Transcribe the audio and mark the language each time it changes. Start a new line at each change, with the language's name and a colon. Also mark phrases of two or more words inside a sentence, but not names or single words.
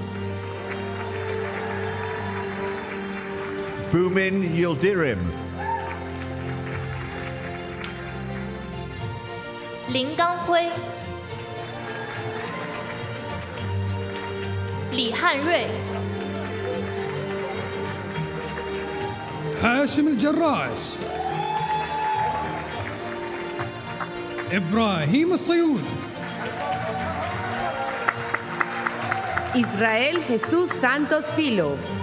Turkish: Bumin Yildirim.
Chinese: 林刚辉、李汉瑞、
Arabic: هاشم الجراش. إبراهيم الصيود.
Spanish: Israel Jesús Santos Filo.